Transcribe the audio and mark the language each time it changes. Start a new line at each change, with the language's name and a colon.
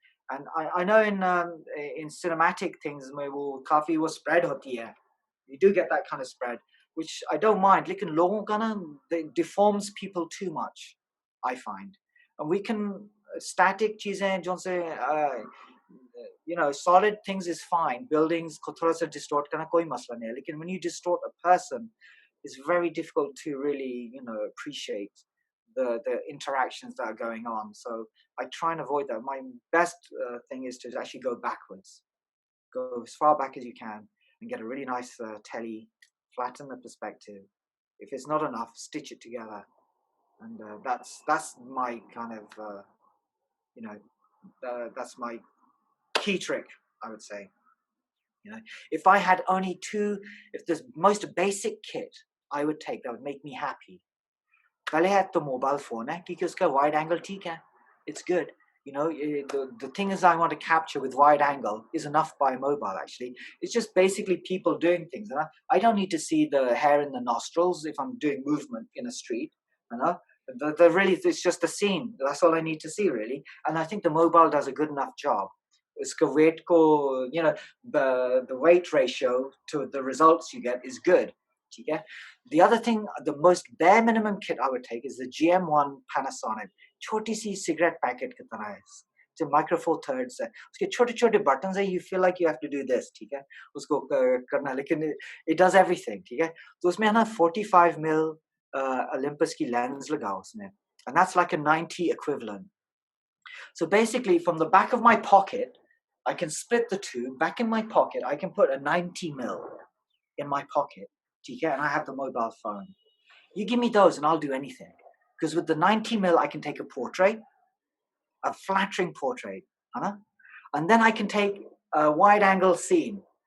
English: And I know in cinematic things
Hindi: में वो काफी वो
English: spread
Hindi: होती है.
English: You do get that kind of spread, which I don't mind.
Hindi: लेकिन लोगों का ना
English: it deforms people too much, I find. And we can static
Hindi: चीजें जो से
English: solid things is fine.
Hindi: Buildings को थोड़ा सा distort करना कोई मसला नहीं है. लेकिन
English: when you distort a person, it's very difficult to really appreciate the interactions that are going on. So I try and avoid that. My best thing is to actually go backwards, go as far back as you can, and get a really nice telly, flatten the perspective. If it's not enough, stitch it together, and that's my kind of that's my key trick, I would say. If I had only if the most basic kit I would take that would make me happy.
Hindi: पहले है तो mobile phone है क्योंकि उसका wide angle ठीक है,
English: it's good. The thing is I want to capture with wide angle is enough by mobile actually. It's just basically people doing things. I don't need to see the hair in the nostrils if I'm doing movement in a street. Really, it's just the scene. That's all I need to see really. And I think the mobile does a good enough job.
Hindi: Uska weight ko,
English: the weight ratio to the results you get is good. Okay? The other thing, the most bare minimum kit I would take is the GM1 Panasonic.
Hindi: छोटी सी cigarette packet की तरह है.
English: जो micro four thirds है.
Hindi: उसके छोटे छोटे buttons है.
English: You feel like you have to do this.
Hindi: ठीक है? उसको करना लेकिन
English: it does everything.
Hindi: ठीक है? तो उसमें है ना 45mm Olympus की lens लगाओ उसमें.
English: And that's like a 90 equivalent. So basically from the back of my pocket, I can split the two back in my pocket. I can put a 90 mil in my pocket, and I have the mobile phone. You give me those and I'll do anything. Because with the 90 mil, I can take a portrait, a flattering portrait, and then I can take a wide angle scene.